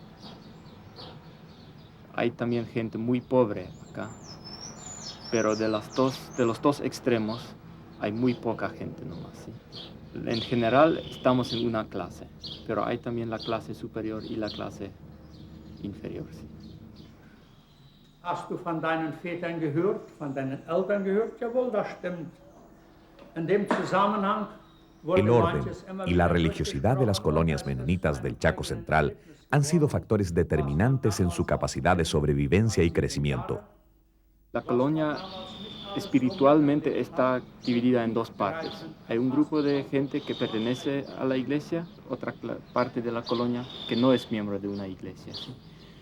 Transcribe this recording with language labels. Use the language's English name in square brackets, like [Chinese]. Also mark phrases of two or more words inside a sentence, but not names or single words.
[Spanish] Hay también gente muy pobre acá, pero de los dos extremos hay muy poca gente nomás, ¿sí? En general estamos en una clase, pero hay también la clase superior y la clase inferior, ¿sí? [German] Hast du von deinen Vätern gehört, von deinen Eltern gehört? Jawohl, das stimmt. In dem Zusammenhang [Spanish] El orden y la religiosidad de las colonias menonitas del Chaco Central han sido factores determinantes en su capacidad de sobrevivencia y crecimiento. La colonia espiritualmente está dividida en dos partes. Hay un grupo de gente que pertenece a la iglesia, otra parte de la colonia que no es miembro de una iglesia, ¿sí?